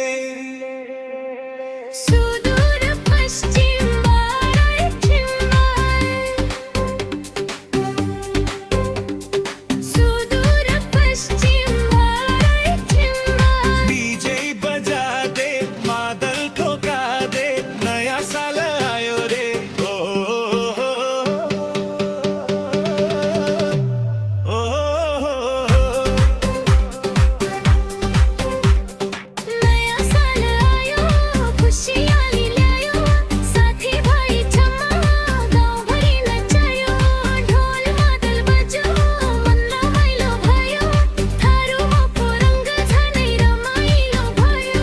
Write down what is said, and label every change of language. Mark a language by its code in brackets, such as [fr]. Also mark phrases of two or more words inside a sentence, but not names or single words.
[ne] सुदूर पश्चिमबाट छिम्बाई, सुदूर पश्चिमबाट छिम्बाई। [hi] डीजे बजा दे, मादल ठोका दे, नया साल आयो रे, ओ ओ [ne] नयाँ साल आयो, खुसियाली ल्यायो, साथी भाइ जम्मा, गाउँभरि नचायो, ढोल मादल बज्यो, मन रमाइलो भयो, थारूको रंग झनै रमाइलो भयो।